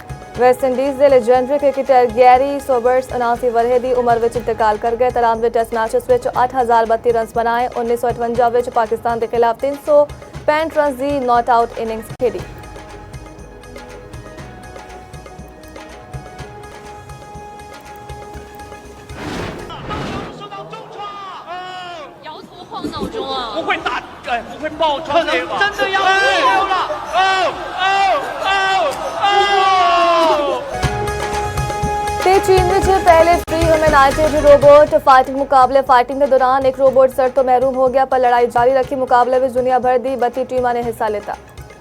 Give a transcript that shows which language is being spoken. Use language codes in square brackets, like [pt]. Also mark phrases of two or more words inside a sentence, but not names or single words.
[pa] ਵੈਸਟ-ਇੰਡੀਜ਼ ਦੇ ਲੈਜੈਂਡਰੀ ਕ੍ਰਿਕਟਰ ਗੈਰੀ ਸੋਬਰਸ 79 ਵਰ੍ਹੇ ਦੀ ਉਮਰ ਵਿੱਚ ਇੰਤਕਾਲ ਕਰ ਗਏ। 93 ਟੈਸਟ ਮੈਚਸ ਵਿੱਚ 8032 ਰਨਸ ਬਣਾਏ। 1958 ਵਿੱਚ ਪਾਕਿਸਤਾਨ ਦੇ ਖਿਲਾਫ 365 ਰਨਸ ਦੀ ਨਾਟ ਆਊਟ ਇਨਿੰਗਸ ਖੇਡੀ। [zh] 不会打，不会爆窗这个，真的要爆了！ [pa] ਤੇ ਚੀਨ ਵਿੱਚ ਪਹਿਲੇ ਫ੍ਰੀ ਹਿਊਮੈਨਾਈਟਡ ਰੋਬੋਟ ਫਾਈਟਿੰਗ ਮੁਕਾਬਲੇ ਫਾਈਟਿੰਗ ਦੇ ਦੌਰਾਨ ਇੱਕ ਰੋਬੋਟ ਸਰ ਤੋਂ ਮਹਿਰੂਮ ਹੋ ਗਿਆ, ਪਰ ਲੜਾਈ ਜਾਰੀ ਰੱਖੀ। ਮੁਕਾਬਲੇ ਵਿੱਚ ਦੁਨੀਆ ਭਰ ਦੀ 32 ਟੀਮਾਂ ਨੇ ਹਿੱਸਾ ਲਿਆ।